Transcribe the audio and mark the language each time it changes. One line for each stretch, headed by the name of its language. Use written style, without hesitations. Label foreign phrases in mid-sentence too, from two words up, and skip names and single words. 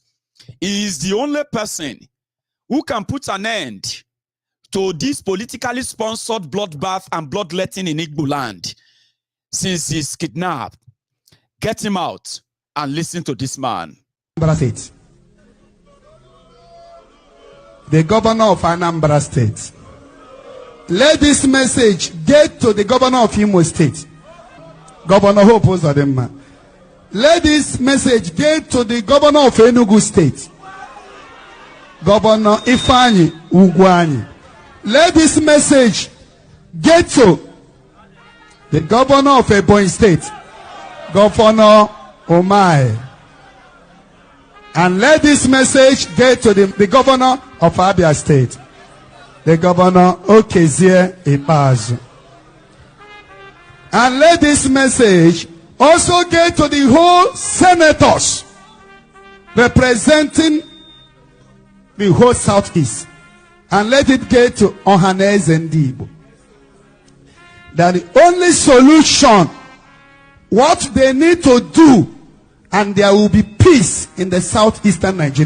English: He is the only person who can put an end to this politically sponsored bloodbath and bloodletting in Igbo land since he's kidnapped. Get him out and listen to this man. State. The governor of Anambra State. Let this message get to the governor of Imo State. Governor Hope Uzodimma. Let this message get to the governor of Enugu State. Governor Ifeanyi Ugwuanyi. Let this message get to the governor of Ebonyi State, Governor Omai. And let this message get to the governor of Abia State, the governor Okezie Ikpeazu. And let this message also get to the whole senators representing the whole Southeast. And let it get to Ohaneze Ndigbo. That the only solution, what they need to do, and there will be peace in the southeastern Nigeria.